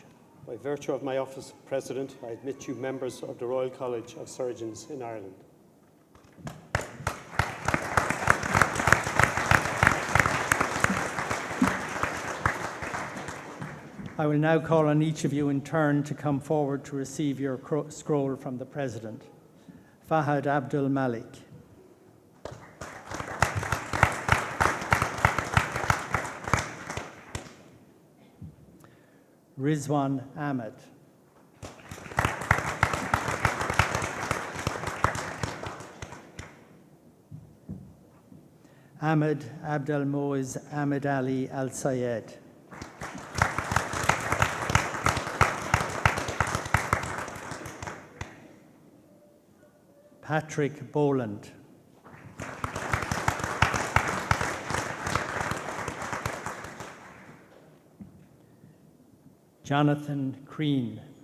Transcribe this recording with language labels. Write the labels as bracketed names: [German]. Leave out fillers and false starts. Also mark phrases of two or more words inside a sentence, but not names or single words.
[English] By virtue of my office of President, I admit you members of the Royal College of Surgeons in Ireland. I will now call on each of you in turn to come forward to receive your scroll from the President. Fahad Abdul Malik. Rizwan Ahmed. Ahmed Abdel Moiz Ahmed Ali Al Sayed. Patrick Boland. Jonathan Crean.